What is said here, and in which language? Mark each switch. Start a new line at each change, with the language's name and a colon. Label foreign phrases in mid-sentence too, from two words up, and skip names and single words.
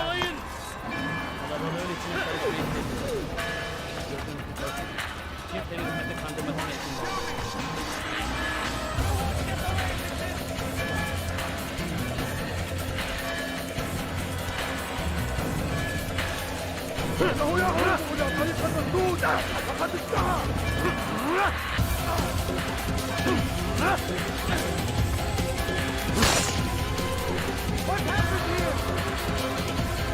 Turkish: Kovalayın. Kalabalığın içine karışmayı istemiyorum. Gördüğünüz gibi kimsenin kendi kandırmasına izin ver.
Arabic: إنه يهرب إلى طريق مسدود وقد انتهى.
English: What happened here?